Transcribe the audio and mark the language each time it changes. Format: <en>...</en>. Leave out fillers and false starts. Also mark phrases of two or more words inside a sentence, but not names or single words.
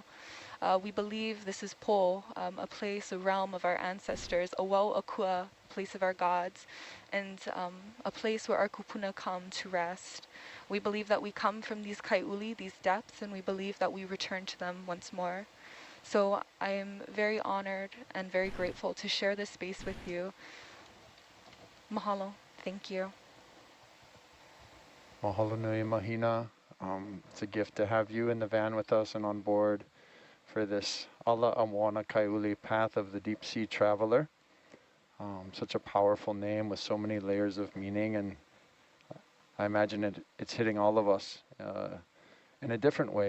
<en>We believe this is Po, a place, a realm of our ancestors,</en> <haw>a Wau Akua,</haw> <en>place of our gods, and a place where our kupuna come to rest. We believe that we come from these Kai'uli, these depths, and we believe that we return to them once more. So I am very honored and very grateful to share this space with you. Mahalo. Thank you.</en> <haw>Mahalo nui, Mahina.</haw> <en>It's a gift to have you in the van with us and on board for this Ala Awana Kai'uli Path of the Deep Sea Traveler. Such a powerful name with so many layers of meaning, and I imagine it's hitting all of us in a different way.</en>